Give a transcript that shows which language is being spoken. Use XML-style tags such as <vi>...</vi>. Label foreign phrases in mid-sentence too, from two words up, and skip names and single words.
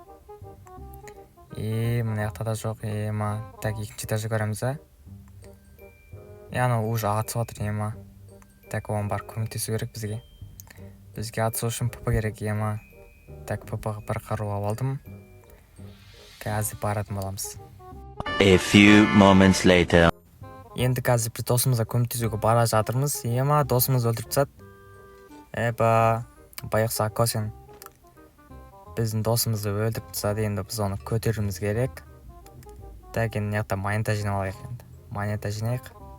<kk>Мынаяқта да жоқ, Так, екінші этажды көреміз, Ана уже атысып жатыр, Так, оған бар көмектесу керек бізге. Бізге атысу үшін папа керек, Так, папаға бір қару алып алдым. Қазір баратын боламыз.</kk> <en>A few moments later.</en> <kk>Енді қазір біз досымызға көмектесуге бара жатырмыз. Досымыз өлтіріп тастады. Байықса Косин біздің досымызды өлтіріп тастады. Енді біз оны көтеруіміз керек. Так, енді неқта монета жинап алайық енді. Монета жинайық.</kk>